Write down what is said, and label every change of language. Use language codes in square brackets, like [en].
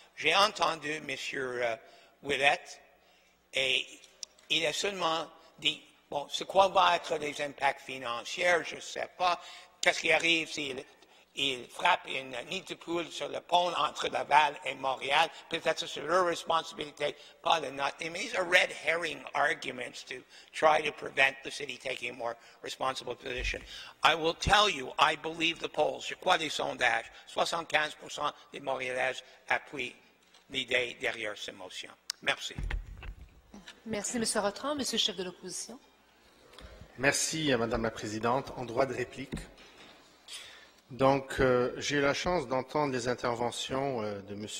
[fr] J'ai entendu M. Ouellette et il a seulement dit, bon, c'est quoi va être les impacts financiers, je ne sais pas. Qu'est-ce qui arrive s'il frappe une nid de poule sur le pont entre Laval et Montréal? Peut-être c'est leur responsabilité, pas la nôtre. [en] I mean, these are red herring arguments to try to prevent the city taking a more responsible position. I will tell you, I believe the polls. [fr] Je crois les sondages. 75% des Montréalais appuient l'idée derrière ces motions. Merci. Merci, M. Rotran. Monsieur le chef de l'opposition. Merci, Madame la Présidente. En droit de réplique. Donc, j'ai eu la chance d'entendre les interventions de M.